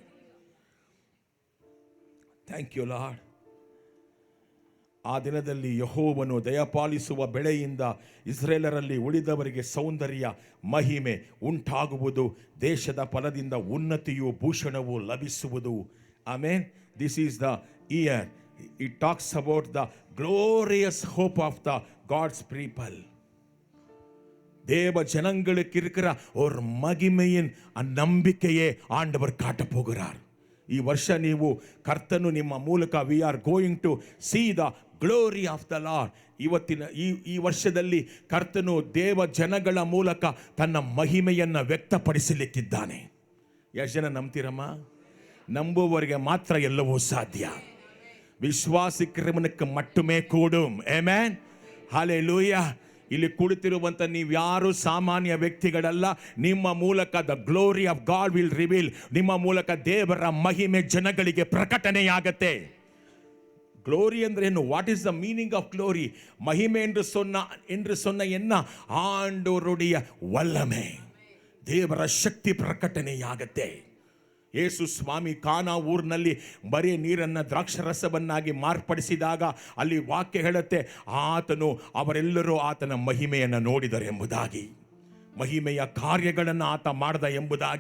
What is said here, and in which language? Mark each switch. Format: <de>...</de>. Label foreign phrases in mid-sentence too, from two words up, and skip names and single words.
<en>Thank you Lord.</en> <kn>ಆ ದಿನದಲ್ಲಿ ಯೆಹೋವನು ದಯಪಾಲಿಸುವ ಬೆಳೆಯಿಂದ ಇಸ್ರೇಲರಲ್ಲಿ ಉಳಿದವರಿಗೆ ಸೌಂದರ್ಯ, ಮಹಿಮೆ ಉಂಟಾಗುವುದು. ದೇಶದ ಫಲದಿಂದ ಉನ್ನತಿಯು ಭೂಷಣವು ಲಭಿಸುವುದು. ಆಮೇನ್.</kn> <en>This is the year. It talks about the glorious hope of the God's people.</en> <ta>தேவ ஜனங்களுக்கு இருக்கிற ஒரு மகிமையின் நம்பிக்கையே ஆண்டவர் காட்ட போகிறார்.</ta> <kn>ಈ ವರ್ಷ ನೀವು ಕರ್ತನು ನಿಮ್ಮ ಮೂಲಕ</kn> <en>We are going to see the glory of the Lord.</en> <kn>ಇವತ್ತಿನ ಈ ವರ್ಷದಲ್ಲಿ ಕರ್ತನು ದೇವ ಜನಗಳ ಮೂಲಕ ತನ್ನ ಮಹಿಮೆಯನ್ನು ವ್ಯಕ್ತಪಡಿಸಲಿಕ್ಕಿದ್ದಾನೆ. ಎಷ್ಟು ಜನ ನಂಬ್ತೀರಮ್ಮ? ನಂಬುವವರಿಗೆ ಮಾತ್ರ ಎಲ್ಲವೂ ಸಾಧ್ಯ.</kn> <ta>விசுவாசிகளுக்கு மட்டுமே கூடும். ಆಮೆನ್.</ta> <kn>ಹಲ್ಲೆಲೂಯಾ. ಇಲ್ಲಿ ಕುಳಿತಿರುವಂಥ ನೀವ್ಯಾರು ಸಾಮಾನ್ಯ ವ್ಯಕ್ತಿಗಳಲ್ಲ. ನಿಮ್ಮ ಮೂಲಕ</kn> <en>the glory of God will reveal.</en> <kn>ನಿಮ್ಮ ಮೂಲಕ ದೇವರ ಮಹಿಮೆ ಜನಗಳಿಗೆ ಪ್ರಕಟಣೆಯಾಗತ್ತೆ. ಗ್ಲೋರಿ ಅಂದ್ರೆ ಏನು?</kn> <en>What is the meaning of glory?</en> <ta>மகிமை என்று சொன்ன என்ன? ஆண்டவருடைய வல்லமை,</ta> <kn>ದೇವರ ಶಕ್ತಿ ಪ್ರಕಟಣೆಯಾಗತ್ತೆ. ಯೇಸು ಸ್ವಾಮಿ ಕಾನಾ ಊರಿನಲ್ಲಿ ಬರೀ ನೀರನ್ನು ದ್ರಾಕ್ಷರಸವನ್ನಾಗಿ ಮಾರ್ಪಡಿಸಿದಾಗ ಅಲ್ಲಿ ವಾಕ್ಯ ಹೇಳುತ್ತೆ, ಆತನು ಅವರೆಲ್ಲರೂ ಆತನ ಮಹಿಮೆಯನ್ನು ನೋಡಿದರು ಎಂಬುದಾಗಿ, ಮಹಿಮೆಯ ಕಾರ್ಯಗಳನ್ನು ಆತ ಮಾಡಿದ ಎಂಬುದಾಗಿ.</kn>